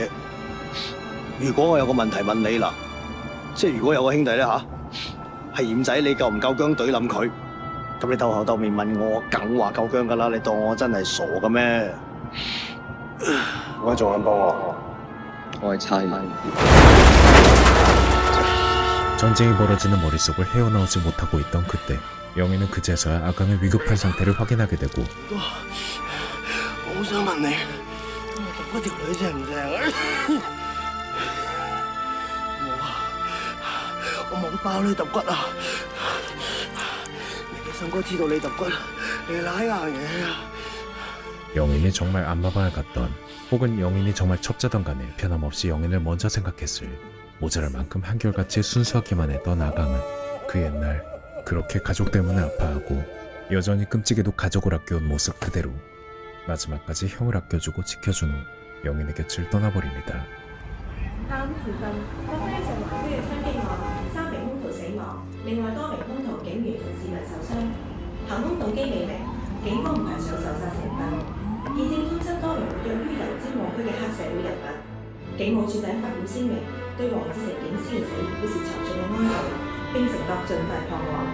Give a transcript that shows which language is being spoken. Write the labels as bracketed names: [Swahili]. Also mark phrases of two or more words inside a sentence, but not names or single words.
[Cantonese] 如果我有個問題問你嗱，即係如果有個兄弟咧嚇，係鹽仔，你夠唔夠薑懟冧佢？咁你鬥口鬥面問我，梗話夠薑㗎啦！你當我真係傻嘅咩？我仲肯幫我？我係差人。 [Korean] 전쟁이 벌어지는 머릿속을 헤어나오지 못하고 있던 그때 영희는 그제서야 아강의 위급한 상태를 확인하게 되고 [Cantonese] 我好想問你，我揼骨條女正唔正啊？我冇包你揼骨啊！你嘅信哥知道你揼骨，你舐硬嘢啊！ [Korean] 영인이 정말 안마방을 갔던 혹은 영인이 정말 첩자던 간에 변함없이 영인을 먼저 생각했을 모자랄 만큼 한결같이 순수하기만 했던 아강은 그 옛날 그렇게 가족 때문에 아파하고 여전히 끔찍이도 가족을 아껴온 모습 그대로 마지막까지 형을 아껴주고 지켜준 후 영인의 곁을 떠나버립니다. [Cantonese] 啱附近發生一陣橫區嘅槍擊案，3名兇徒死亡，另外多名兇徒、警員同市民受傷，行兇動機未明，警方唔排除有仇殺成分。現正通緝多名活躍於油尖旺區嘅黑社會人物。警務處長發表聲明，對黃志成警司嘅死表示沉重嘅哀悼，並承諾盡快破案。